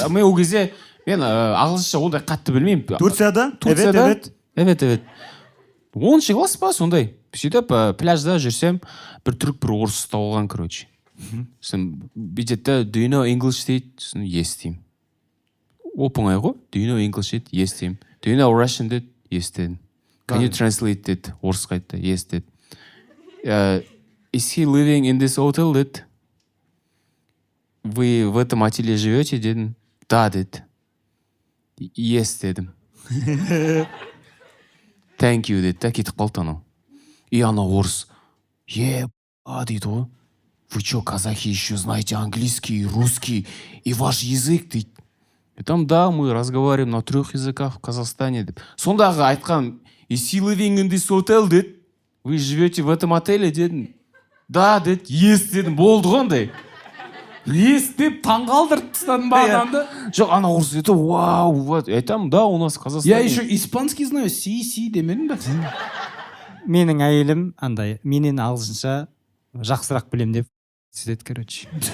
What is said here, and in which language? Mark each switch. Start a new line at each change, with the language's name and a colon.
Kazakh: Мен ол кезде мен ағылшынша ондай қатты білмеймін. Турцияда? Evet. 10 класс па сондай. Сөйтіп пляжда жүрсем, бір түрік бір орыс тауылған, короче. Сосын бүйтеді,
English: do you know English
Kazakh: дейді, сосын yes деймін. Оп-оңай ғой,
English: do you know English дейді, yes деймін. Do you know Russian дейді, yes дедім. Can you translate
Kazakh: дейді, орысқа айтты, yes деді.
English: Is he living in this hotel дейді.
Russian: Вы в этом отеле живете дедім.
Kazakh: Да деді.
English: Yes
Kazakh: дедім.
English: Thank you
Kazakh: деді, да кетіп қалды анау. И ана орыс, дейді ғой.
Russian: Вы что, казахи еще знаете английский, русский и ваш язык дейді. И там, да, мы разговариваем на 3 языках в Казахстане деп.
Kazakh: Сондағы айтқан,
English: is he living in this hotel
Russian: дейді. вы живете в этом отеле дедім.
Kazakh: Да деді, ес дедім, болды ғой андай. Ес деп таңғалдырып тастадым ба адамды. Жоқ, ана орыс
Russian: это вау, вот.
Kazakh: Айтамын,
Russian: да, у нас
Kazakh: Қазақстан.
Russian: Я еще испанский знаю, си
Kazakh: демедім ба. Менің әйелім андай менен ағылшынша жақсырақ білем деп сөйтеді, короче.